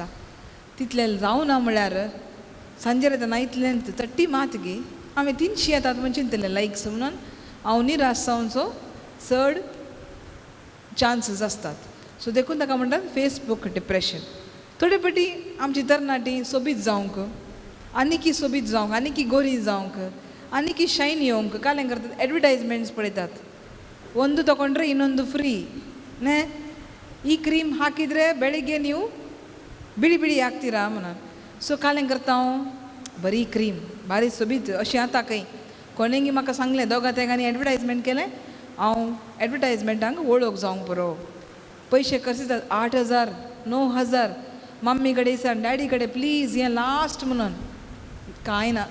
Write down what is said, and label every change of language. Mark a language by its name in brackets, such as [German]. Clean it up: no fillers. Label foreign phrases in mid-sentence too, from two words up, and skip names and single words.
[Konkani] तितलें जावना म्हळ्यार सांजे येतना इतलेंत तट्टी मात गी आमी 300 येतात म्हणून चिंतलें लायक्स म्हणून हांव निराश जावनचो चड चान्सीस असतात. सो देखून ताका म्हणटात [English] Facebook depression. [Konkani] थोडे पटी आमची तरणाटी सोबीत जावंक, आनीकी सोबीत जावंक, आनीकी गोरी जावंक, आनीकी शायन येवंक कालें करतात, एडवर्टायजमेंट्स पळयतात. [Kannada] ಒಂದು ತಗೊಂಡ್ರೆ ಇನ್ನೊಂದು ಫ್ರೀ ನೇ ಈ ಕ್ರೀಮ್ ಹಾಕಿದರೆ ಬೆಳಿಗ್ಗೆ ನೀವು ಬಿಳಿ ಬಿಳಿ ಆಗ್ತೀರಾ म्हणून. [Konkani] सो कालें करता हांव बरी क्रीम बारी सोबीत अशी आतां खंय कोणेंगी म्हाका सांगलें दोगां तेगांनी एडवर्टायजमेंट केलें, हांव एडवर्टायजमेंटांक वळख जावंक पुरो. पयशे कशे जाता 8,000 9,000 मम्मी कडेन दिसान डॅडी कडेन प्लीज हें लास्ट म्हणून कांय ना.